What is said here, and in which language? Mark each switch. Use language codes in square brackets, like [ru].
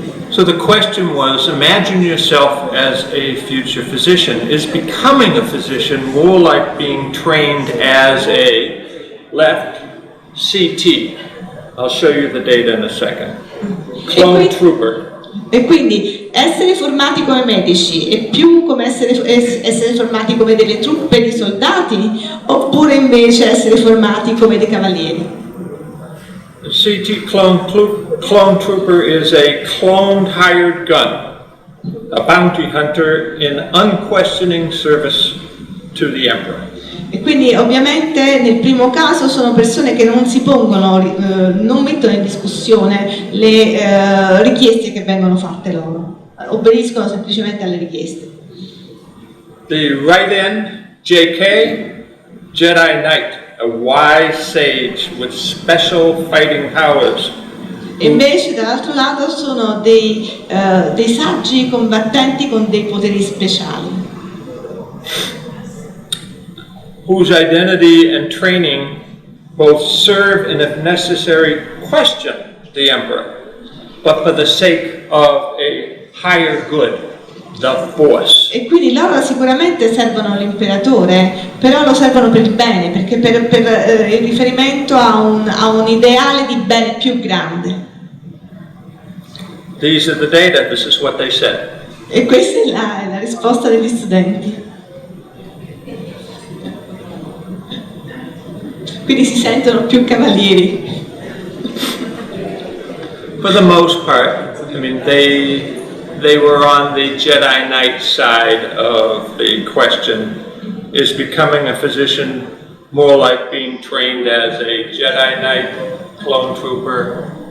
[en] So the question was, imagine yourself as a future physician. Is becoming a physician more like being trained as a left CT? I'll show you the data in a second. Clone trooper. [it] E quindi essere formati come medici è più come essere formati come delle truppe di soldati, oppure invece essere formati come dei cavalieri? [en] The CT clone trooper is a cloned hired gun, a bounty hunter in unquestioning service to the emperor. [it] E quindi ovviamente nel primo caso sono persone che non si pongono, non mettono in discussione le richieste che vengono fatte loro, obbediscono semplicemente alle richieste. [en] The right end, JK, Jedi Knight, a wise sage with special fighting powers. [it] E invece dall'altro lato sono dei saggi combattenti con dei poteri speciali. [en] Whose identity and training both serve and, if necessary, question the emperor, but for the sake of a higher good, the force. [it] E quindi loro sicuramente servono l'imperatore, però lo servono per il bene, perché per il riferimento a un ideale di bene più grande. [en] These are the data, this is what they said. [it] E questa è la risposta degli studenti. Quindi si sentono più cavalieri. [en] For the most part, I mean, they were on the Jedi Knight side of the question. Is becoming a physician more like being trained as a Jedi Knight, clone trooper,